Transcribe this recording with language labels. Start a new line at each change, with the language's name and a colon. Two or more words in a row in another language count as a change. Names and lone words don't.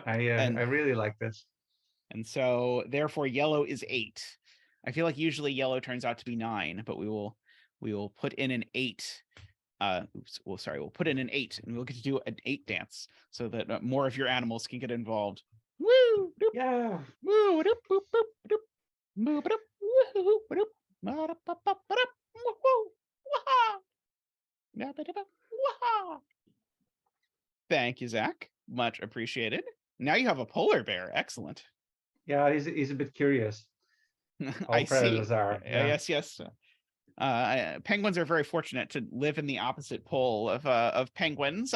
English: I really like this. And so therefore yellow is 8. I feel like usually yellow turns out to be 9, but we will put in an 8. We'll put in an 8, and we'll get to do an 8 dance so that more of your animals can get involved. Woo! Doop, Yeah. woo! Doop, boop, boop, doop, boop, doop, woo, doop, ba-da, ba, ba, ba-da, woo, wah-ha, da, ba, da, ba, wah-ha. Thank you, Zach. Much appreciated. Now you have a polar bear. Excellent. Yeah, he's a bit curious. All I predators see. are. Yeah. Yes. Penguins are very fortunate to live in the opposite pole of penguins.